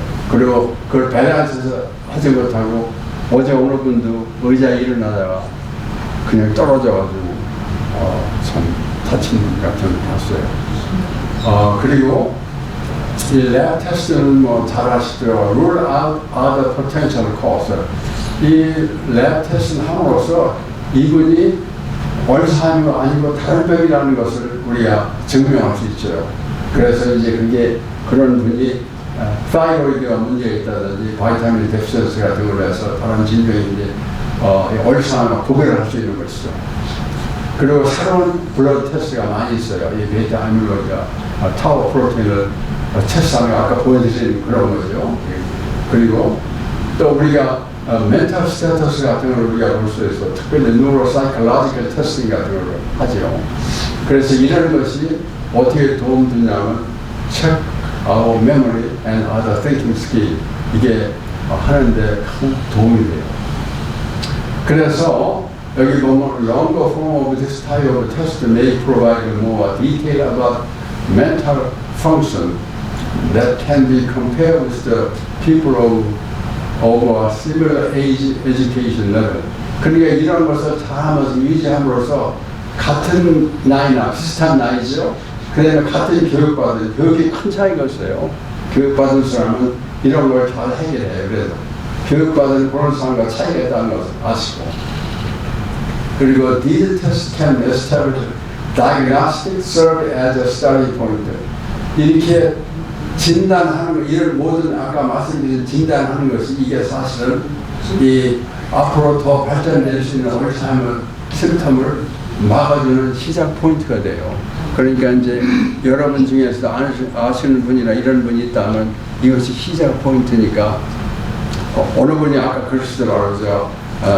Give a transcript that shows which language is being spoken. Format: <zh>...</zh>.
<ko>그리고 그걸 밸런스에서 하지 못하고 어제 어느 분도 의자에 일어나다가 그냥 떨어져가지고 참 다친 분 같은 걸 봤어요. 그리고 이 랩 테스트는 잘 아시죠?</ko> <en>Rule out other potential cause.</en> <ko>이 랩 테스트는 함으로써 이분이 얼츠하이머 아니고 다른 병이라는 것을 우리가 증명할 수 있죠. 그래서 이제 그게 그런 분이 타이로이드가 문제가 있다든지 바이타민 데피션시 같은 걸로 해서 다른 질병인데 얼츠하이머 구별을 할 수 있는 것이죠. 그리고 새로운 블러드 테스트가 많이 있어요. 이 베타 아밀로이드가 타워 프로테인을 테스트하면 아까 보여드린 그런 거죠. 그리고 또 우리가 멘탈 스테이터스 같은 걸 우리가 볼 수 있어. 특별히 뉴로사이클로지컬 테스팅 같은 걸 하죠. 그래서 이런 것이 어떻게 도움 주냐면</ko> <en>check our memory and other thinking skill</en> <ko>이게 하는데 큰 도움이 돼요. 그래서 여기 보면</ko> <en>longer form of this type of test may provide more detail about mental function that can be compared with the people of a similar age education level.</en> <ko>그러니까 이런 것을 잘하면서 유지함으로써 같은 나이나 비슷한 나이죠. 그 다음에 같은 교육이 큰 차이가 있어요. 교육받은 사람은 이런 걸 잘 해결해요. 그래서 교육받은 그런 사람과 차이가 있다는 것을 아시고. 그리고</ko> <en>these tests can establish diagnostic serve as a study point.</en> <ko>이렇게 진단하는 거, 이런 모든 아까 말씀드린 진단하는 것이 이게 사실은 이 앞으로 더 발전될 수 있는 얼츠하이머 심텀을 막아주는 시작 포인트가 돼요. 그러니까 이제 여러분 중에서 아시는 분이나 이런 분이 있다면 이것이 시작 포인트니까 어느 분이 아까 그러시더라고요.</ko>